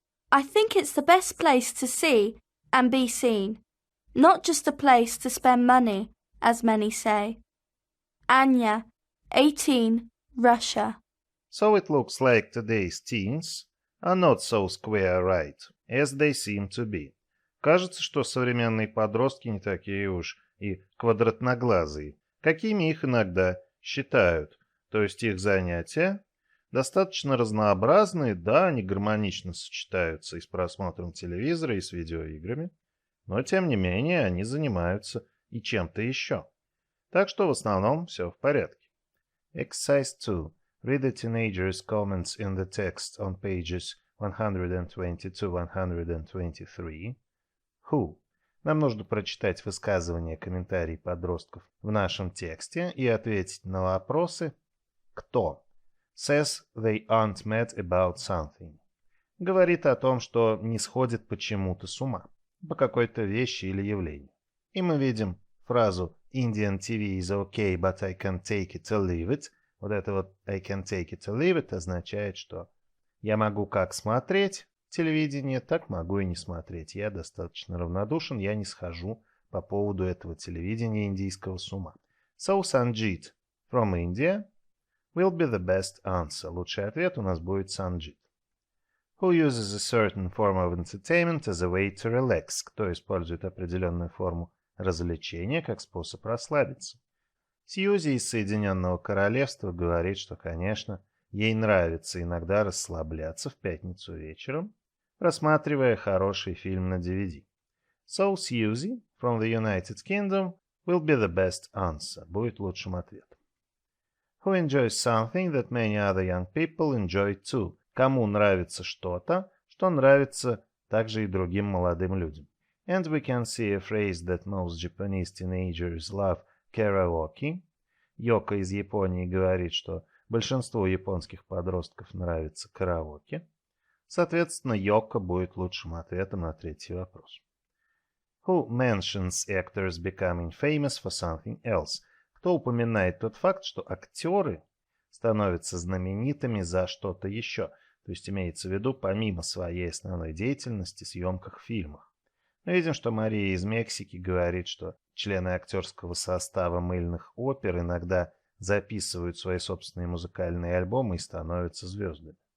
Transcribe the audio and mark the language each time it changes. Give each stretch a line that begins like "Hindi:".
English: I think it's the best place to see and be seen, not just a place to spend money, as many say. Anya, 18, Russia. So it looks like today's teens are not so square-right, as they seem to be.
Russian: Кажется, что современные подростки не такие уж и квадратноглазые, какими их иногда считают. То есть их занятия достаточно разнообразные, да, они гармонично сочетаются и с просмотром телевизора, и с видеоиграми, но тем не менее они занимаются и чем-то еще. Так что в основном все в порядке.
English: Exercise 2. Read the teenager's comments in the text on pages 122-123. Who?
Russian: Нам нужно прочитать высказывания, комментарии подростков в нашем тексте и ответить на вопросы «Кто?»
English: Says they aren't mad about something.
Russian: Говорит о том, что не сходит почему-то с ума, по какой-то вещи или явлению. И мы видим фразу
English: Indian TV is okay, but I can take it or leave it.
Russian: Вот это вот
English: I can take it or leave it
Russian: означает, что я могу как смотреть телевидение, так могу и не смотреть. Я достаточно равнодушен, я не схожу по поводу этого телевидения индийского с ума.
English: So Sanjeet from India will be the best answer.
Russian: Лучший ответ у нас будет Sanjeet.
English: Who uses a certain form of entertainment as a way to relax?
Russian: Кто использует определенную форму развлечения как способ расслабиться? Сьюзи из Соединенного Королевства говорит, что, конечно, ей нравится иногда расслабляться в пятницу вечером, рассматривая хороший фильм на DVD.
English: So Susie from the United Kingdom will be the best answer.
Russian: Будет лучшим ответом.
English: Who enjoys something that many other young people enjoy too?
Russian: Кому нравится что-то, что нравится также и другим молодым людям.
English: And we can see a phrase that most Japanese teenagers love karaoke.
Russian: Йоко из Японии говорит, что большинству японских подростков нравится караоке. Соответственно, Йоко будет лучшим ответом на третий вопрос. Who mentions actors becoming famous for something else? Кто упоминает тот факт, что актеры становятся знаменитыми за что-то еще? То есть имеется в виду помимо своей основной деятельности, съемках в фильмах. Мы видим, что Мария из Мексики говорит, что члены актерского состава мыльных опер иногда записывают свои собственные музыкальные альбомы и становятся звездами.